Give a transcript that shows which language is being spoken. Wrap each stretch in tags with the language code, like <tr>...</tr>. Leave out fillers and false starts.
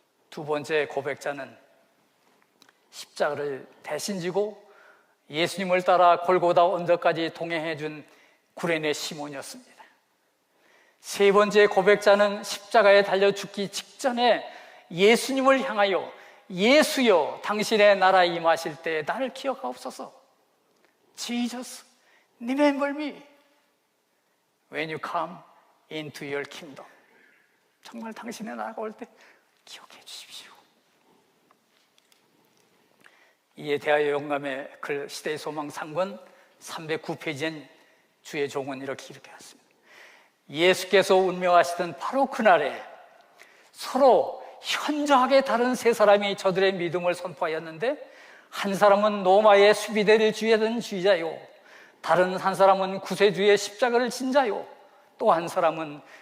<ko>두 번째 고백자는 십자가를 대신 지고 예수님을 따라 골고다 언덕까지 동행해 준 구레네 시몬이었습니다. 세 번째 고백자는 십자가에 달려 죽기 직전에 예수님을 향하여 예수여 당신의 나라에 임하실 때 나를 기억하옵소서.</ko> <en>Jesus, remember me when you come into your kingdom.</en> <ko>정말 당신의 나라가 올 때 기억해 주십시오. 이에 대하여 영감의 글 시대의 소망 3권 309페이지엔 주의 종은 이렇게 기록했습니다. 예수께서 운명하시던 바로 그날에 서로 현저하게 다른 세 사람이 저들의 믿음을 선포하였는데 한 사람은 로마의 수비대를 주의하던 주의자요, 다른 한 사람은 구세주의 십자가를 진 자요, 또 한 사람은</ko>